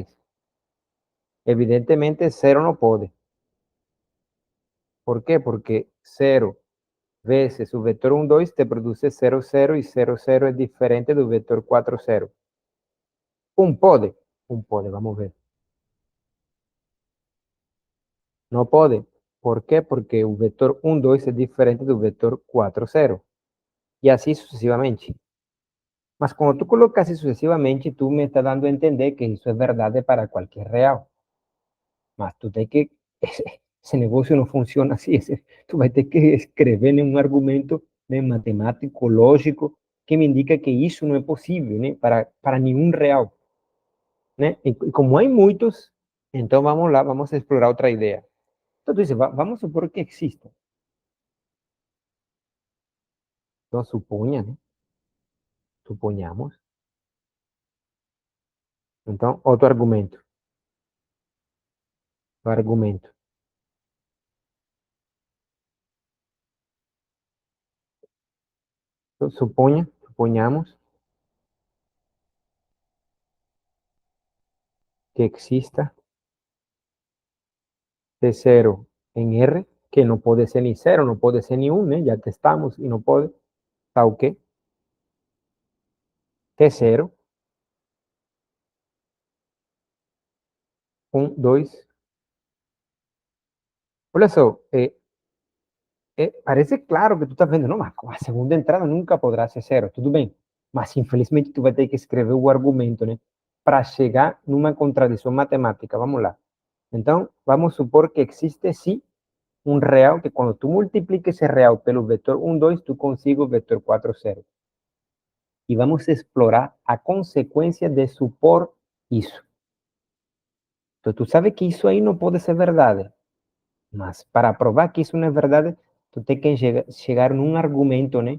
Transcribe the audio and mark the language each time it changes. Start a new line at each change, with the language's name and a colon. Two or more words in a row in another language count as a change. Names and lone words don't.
Portuguese: Evidentemente, zero não pode. Por quê? Porque zero vezes o vetor 1, 2 te produz 0, 0 e 0, 0 é diferente do vetor 4, 0. Um pode? Um pode, vamos ver.
Spanish: No puede. ¿Por qué? Porque el vector 1, 2 es diferente del vector 4, 0. Y así sucesivamente. Mas cuando tú colocas así sucesivamente, tú me estás dando a entender que eso es verdad para cualquier real. Mas tú tienes que, ese negocio no funciona así. Tú vas a tener que escribir en un argumento matemático, lógico, que me indica que eso no es posible, ¿no? Para ningún real, ¿no? Y como hay muchos, entonces
Portuguese: vamos lá,
Spanish: vamos a explorar otra idea. Entonces tú dices, vamos a supor que exista. Entonces suponha, ¿no?
Portuguese: Suponhamos. Então, outro argumento. O argumento. Então, suponhamos que exista
Spanish: T0 en R, que no puede ser ni 0, no puede ser ni 1, ¿eh? Ya testamos y no puede. ¿Está ok? T0, 1, 2. Por eso, parece claro que tú estás
Portuguese: vendo, não, mas com a segunda entrada nunca poderá ser 0, tudo bem. Mas infelizmente tu vai ter que escrever o argumento, né? Para chegar numa contradição matemática. Vamos lá. Então, vamos supor que existe sim
Spanish: un real que cuando tú multipliques ese real pelo vector 1, 2, tú consigues el vector 4, 0. Y vamos a explorar a consecuencia de supor eso. Entonces, tú sabes que eso ahí no puede ser verdad. Mas para probar que eso no es verdad, tú tienes que llegar a un argumento, ¿no?